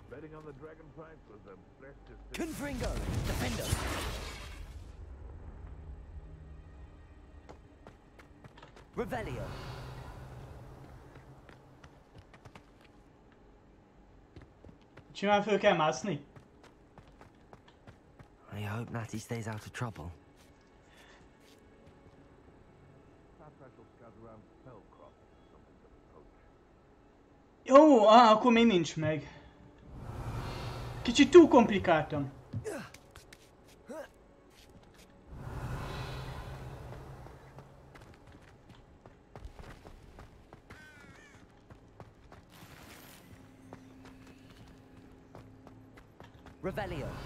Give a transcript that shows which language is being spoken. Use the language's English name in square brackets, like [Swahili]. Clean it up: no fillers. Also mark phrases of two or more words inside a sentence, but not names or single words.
[English] landing on the dragon price was the best decision. Confringo, defender. Revelio. [Hungarian] Simán föl kell mászni? [English] I hope Natty stays out of trouble. [Hungarian] Jó, akkor még nincs meg. Kicsit túl komplikáltam. [English] Revelio.